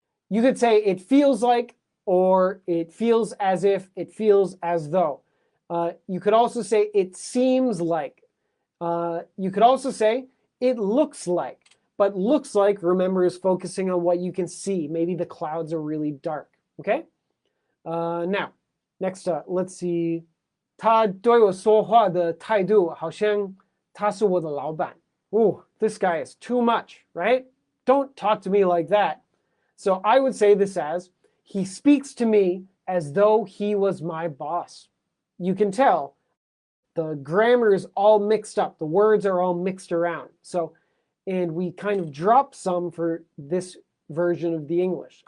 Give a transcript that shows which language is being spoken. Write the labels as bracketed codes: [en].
[en] You could say it feels like, or it feels as if, it feels as though. You could also say it seems like. You could also say it looks like. But looks like, remember, is focusing on what you can see. Maybe the clouds are really dark. Okay? Now, next up, let's see. [zh] 他对我说话的态度好像他是我的老板. [en] Ooh, this guy is too much, right? Don't talk to me like that. So I would say this as, he speaks to me as though he was my boss. You can tell the grammar is all mixed up. The words are all mixed around. And we kind of drop some for this version of the English.